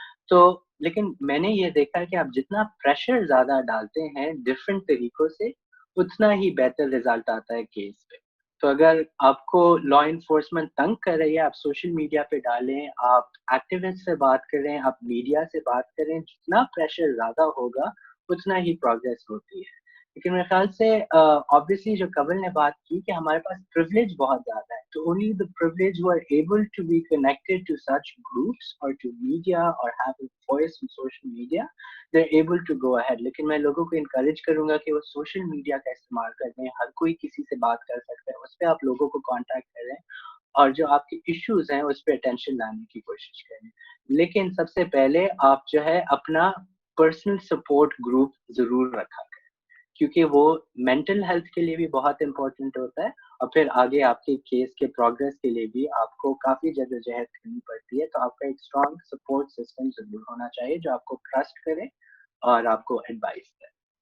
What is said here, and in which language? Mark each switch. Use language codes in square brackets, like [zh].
[ur] تو لیکن میں نے یہ دیکھا ہے کہ آپ جتنا پریشر زیادہ ڈالتے ہیں ڈفرینٹ طریقوں سے, اتنا ہی بہتر رزلٹ آتا ہے کیس پہ. تو اگر آپ کو لا انفورسمنٹ تنگ کر رہی ہے, آپ سوشل میڈیا پہ ڈالیں, آپ ایکٹیوسٹ سے بات کریں, آپ میڈیا سے بات کریں, جتنا پریشر زیادہ ہوگا اتنا ہی پروگریس ہوتی ہے. لیکن میرے خیال سے obviously جو قبل نے بات کی کہ ہمارے پاس privilege بہت زیادہ ہے, تو [en] only the privileged who are able to be connected to such groups or to media or have a voice on social media, they're able to go ahead. [ur] لیکن میں لوگوں کو encourage کروں گا کہ وہ سوشل میڈیا کا استعمال کریں, ہر کوئی کسی سے بات کر سکتا ہے, اس پہ آپ لوگوں کو کانٹیکٹ کریں, اور جو آپ کے ایشوز ہیں اس پہ اٹینشن لانے کی کوشش کریں. لیکن سب سے پہلے آپ جو ہے اپنا پرسنل سپورٹ گروپ ضرور رکھا کریں, کیونکہ وہ مینٹل ہیلتھ کے لیے بھی بہت امپورٹنٹ ہوتا ہے, اور پھر آگے آپ کے کیس کے پروگریس کے لیے بھی آپ کو کافی جدوجہد کرنی پڑتی ہے. تو آپ کا ایک اسٹرانگ سپورٹ سسٹم ضرور ہونا چاہیے جو آپ کو ٹرسٹ کرے اور آپ کو ایڈوائز کرے.